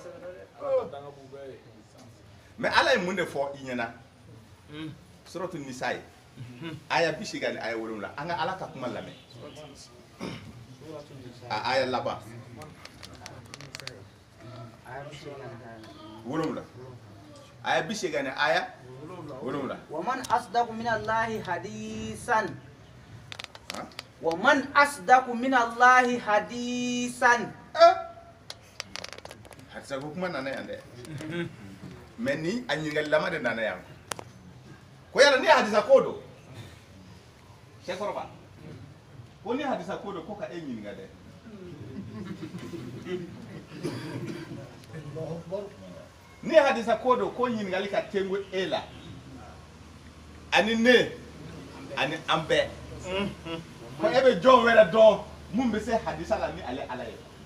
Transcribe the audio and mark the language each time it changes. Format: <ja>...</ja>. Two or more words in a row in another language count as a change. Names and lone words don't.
<bm>mais Ala ye mun de fɔ i ɲɛna suratu Nisa ye aya 80 ani aya 7 an ka Ala ka kuma lamɛn a aya laban 7 aya 80 ani aya 7</bm> <ar>ومن أصدق من الله حديثا ومن أصدق من الله حديثا</ar> <bm>hadisa ko kuma nana yan dɛ mais ni a ɲininkali lama de nana yan ko yala ni hadisa ko don cɛkɔrɔba ko ni hadisa ko don ko ka e ɲininka dɛ ni hadisa ko don ko ɲininkali ka tengu e la ani ne ani an bɛɛ ko e bɛ jɔn wɛrɛ dɔn mun bɛ se hadisa la ni ale Ala ye</bm>